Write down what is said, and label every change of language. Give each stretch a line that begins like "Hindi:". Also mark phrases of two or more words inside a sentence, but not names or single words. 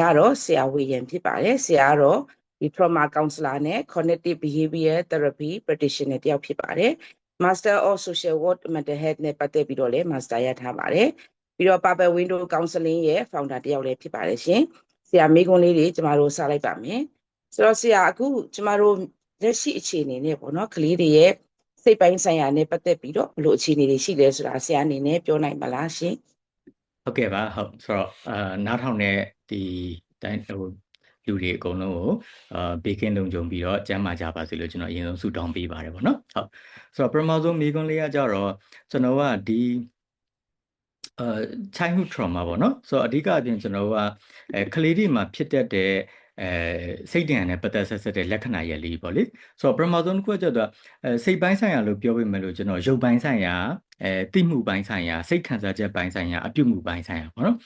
Burmese: ကတော့ဆရာဝေယံဖြစ်ပါတယ်ဆရာကတော့ဒီ
English: Trauma Counselor
Burmese: နဲ့
English: Cognitive Behavior Therapy Practitioner
Burmese: တယောက်ဖြစ်ပါတယ်
English: Master of Social Work Mental Health
Burmese: နဲ့ပတ်သက်ပြီးတော့လည်း Master ရထားပါတယ်ပြီးတော့ Purple Window Counseling ရဲ့ founder တယောက်လည်းဖြစ်ပါတယ်ရှင်ဆရာမိကွန်းလေးတွေကျမတို့စလိုက်ပါမယ်ဆိုတော့ဆရာအခုကျမတို့လက်ရှိအခြေအနေနဲ့ပေါ့နော်ကလေးတွေရဲ့စိတ်ပိုင်းဆိုင်ရာနဲ့ပတ်သက်ပြီးတော့ဘယ်လိုအခြေအနေတွေရှိလဲဆိုတာဆရာအနေနဲ့ပြောနိုင်မလားရှင် ဟုတ်ကဲ့ပါဟုတ်ဆိုတော့နားထောင်တဲ့ဒီတိုင်းလူတွေအကုန်လုံးကိုဘေးကင်းလုံခြုံပြီးတော့ကျန်းမာကြပါစေလို့ကျွန်တော်အရင်ဆုံးဆုတောင်းပေးပါတယ်ပေါ့နော်ဟုတ်ဆိုတော့ပထမဆုံးမိကွန်းလေးကကြတော့ကျွန်တော်ကဒီ
English: childhood trauma
Burmese: ပေါ့နော်ဆိုတော့အဓိကအပြင်ကျွန်တော်ကကလေးတွေမှာဖြစ်တတ်တဲ့ စိတ်ဒဏ်နဲ့ပတ်သက်ဆက်တဲ့လက္ခဏာရဲ့လေးပေါ့လေဆိုတော့ပထမဆုံးတစ်ခုကကျတော့စိတ်ပိုင်းဆိုင်ရာလို့ပြောပြမယ်လို့ကျွန်တော်ရုပ်ပိုင်းဆိုင်ရာသိမှုပိုင်းဆိုင်ရာစိတ်ခံစားချက်ပိုင်းဆိုင်ရာအပြုမှုပိုင်းဆိုင်ရာပေါ့နော်